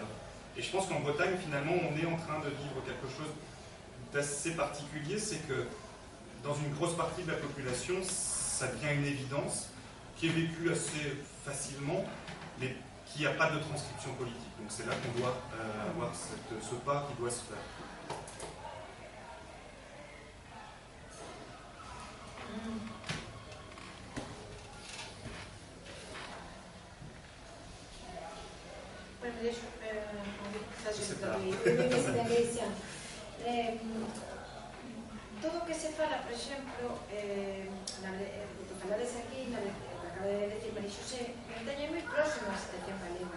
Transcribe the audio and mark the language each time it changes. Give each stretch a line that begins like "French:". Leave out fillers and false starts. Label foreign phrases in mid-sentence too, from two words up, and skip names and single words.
French: Et je pense qu'en Bretagne finalement on est en train de vivre quelque chose d'assez particulier, c'est que dans une grosse partie de la population, ça devient une évidence qui est vécue assez facilement, mais qu'il n'y a pas de transcription politique. Donc c'est là qu'on doit avoir ce pas qui doit se faire.
Galician: Bueno, deixo todo o que se fala, por exemplo, que falades aquí, que acaba de decir María Xosé, Bretaña é moi próxima á situación galega.